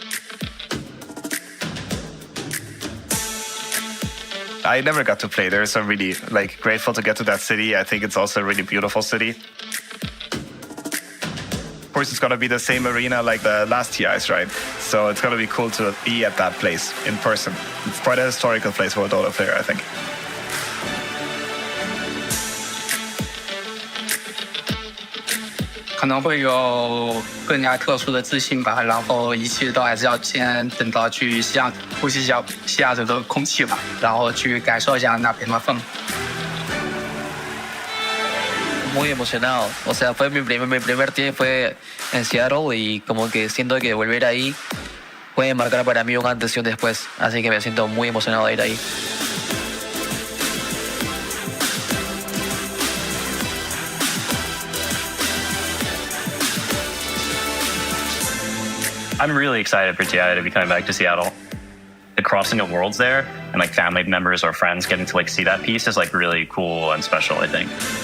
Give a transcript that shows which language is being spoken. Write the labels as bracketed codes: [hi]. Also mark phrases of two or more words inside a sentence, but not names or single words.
[en] I never got to play there, so I'm really grateful to get to that city. I think it's also a really beautiful city. Of course, it's gonna be the same arena like the last TIs, right? So it's gonna be cool to be at that place in person. It's quite a historical place for a Dota player, I think. [zh] 可能会有更加特殊的自信吧，然后一切都还是要先等到去呼吸一下西雅图的空气吧，然后去感受一下那边的氛围。 [es] Muy emocionado, o sea, fue mi primer tiempo fue en Seattle y como que siento que volver ahí puede marcar para mí un antes y un después, así que me siento muy emocionado de ir ahí. [en] I'm really excited for TI to be coming back to Seattle. The crossing of worlds there and like family members or friends getting to like see that piece is like really cool and special, I think.